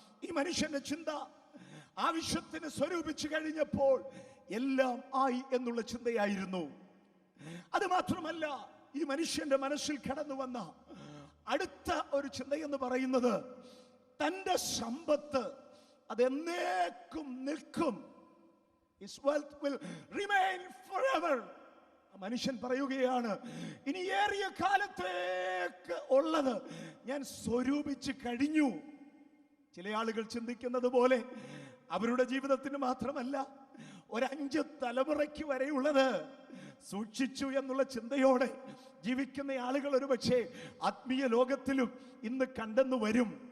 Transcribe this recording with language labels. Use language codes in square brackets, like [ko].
[ml] ഈ മനുഷ്യന്റെ ചിന്ത ആവശ്യത്തിന് സ്വരൂപിച്ചു കഴിഞ്ഞപ്പോൾ എല്ലാം ആയി എന്നുള്ള ചിന്തയായിരുന്നു. അത് മാത്രമല്ല, ഈ മനുഷ്യന്റെ മനസ്സിൽ കടന്നു വന്ന അടുത്ത ഒരു ചിന്തയെന്ന് പറയുന്നത്, തന്റെ സമ്പത്ത് അതെന്നേക്കും നിൽക്കും. [en] His wealth will remain forever. [ml] മനുഷ്യൻ പറയുകയാണ്, ഇനി ഏറിയ കാലത്തേക്ക് ഉള്ളത് ഞാൻ സ്വരൂപിച്ച് കഴിഞ്ഞു. ചില ആളുകൾ ചിന്തിക്കുന്നത് പോലെ അവരുടെ ജീവിതത്തിന് മാത്രമല്ല, 5 തലമുറയ്ക്ക് വരെയുള്ളത് സൂക്ഷിച്ചു എന്നുള്ള ചിന്തയോടെ ജീവിക്കുന്ന ആളുകൾ ഒരുപക്ഷെ ആത്മീയ ലോകത്തിലും ഇന്ന് കണ്ടെന്നു വരും.